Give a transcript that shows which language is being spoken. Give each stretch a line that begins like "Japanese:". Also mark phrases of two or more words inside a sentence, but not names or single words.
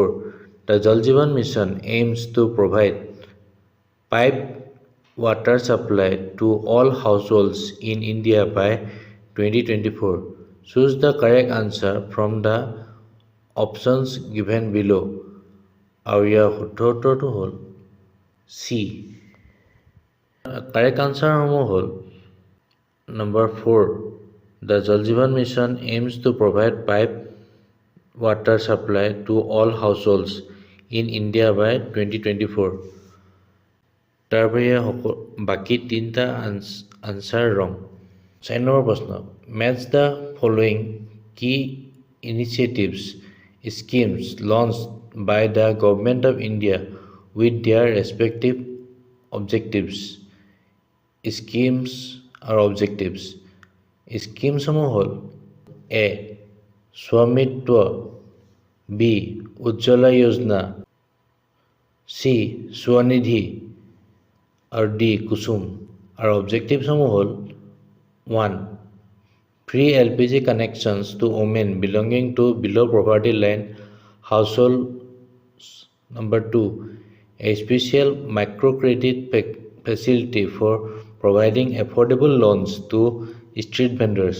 English: The Jal Jeevan Mission aims to provide piped water supply to all households in India by 2024. Choose the correct answer from the options given below.
Assamese: আৰু ইয়াৰ উত্তৰটো হ'ল চি। কাৰেক্ট আনচাৰসমূহ হ'ল নম্বৰ 4. The Jal Jeevan Mission aims to provide piped water supply to all households in India by 2024. তাৰ বাহিৰে বাকী 3টা আনচাৰ ৰং। 4 নম্বৰ প্ৰশ্ন,
English: match the following key initiatives schemes launched by the Government of India with their respective objectives. Schemes or objectives.
Assamese: স্কিমসমূহ হ'ল এ. স্বামিত্ব, বি. উজ্জ্বলা যোজনা, চি. স্বনিধি আৰু ডি. কুসুম। আৰু অবজেক্টিভসমূহ হ'ল 1.
English: Free LPG connections to women belonging to below poverty line households. Number 2. A special microcredit facility for providing affordable loans to street vendors.